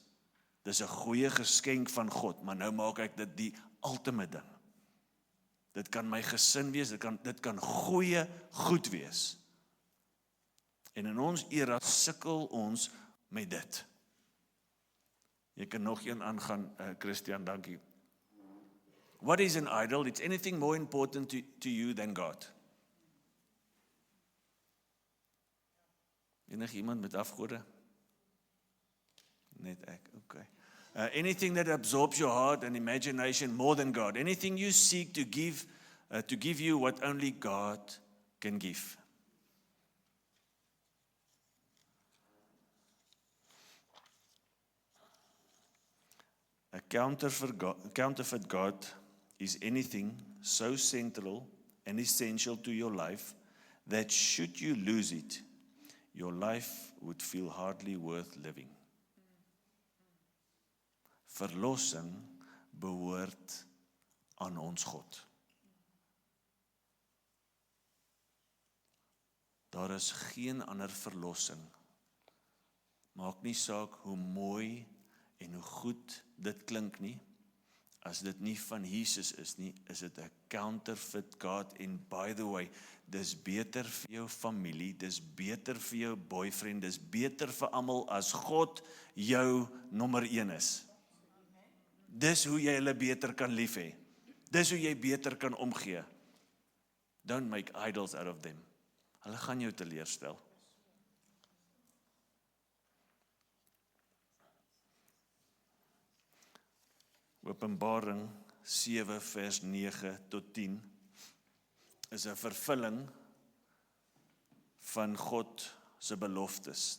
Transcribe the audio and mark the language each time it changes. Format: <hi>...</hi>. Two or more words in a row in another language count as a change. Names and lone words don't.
<af>Dis 'n goeie geskenk van God, maar nou maak ek dit die ultimate ding. Dit kan my gesin wees, dit kan goeie goed wees. En in ons era sukkel ons met dit. Jy kan nog een aangaan, Christian, dankie.</af> <en>What is an idol? It's anything more important to you than God.</en> <af>Enig iemand met afgode? Net ek, okay.</af> <en>Anything that absorbs your heart and imagination more than God. Anything you seek to give you what only God can give. A counterfeit God is anything so central and essential to your life that should you lose it, your life would feel hardly worth living.</en> <af>Verlossing behoort aan ons God. Daar is geen ander verlossing. Maak nie saak hoe mooi en hoe goed dit klink nie. As dit nie van Jesus is nie, is dit 'n</af> <en>counterfeit God. En by the way,</en> <af>dis beter vir jou familie, dis beter vir jou boyfriend, dis beter vir almal as God jou nommer 1 is. Dis hoe jy hulle beter kan lief hê. Dis hoe jy beter kan omgee.</af> <en>Don't make idols out of them.</en> <af>Hulle gaan jou teleurstel. Openbaring 7 vers 9 tot 10 is 'n vervulling van God se beloftes.</af>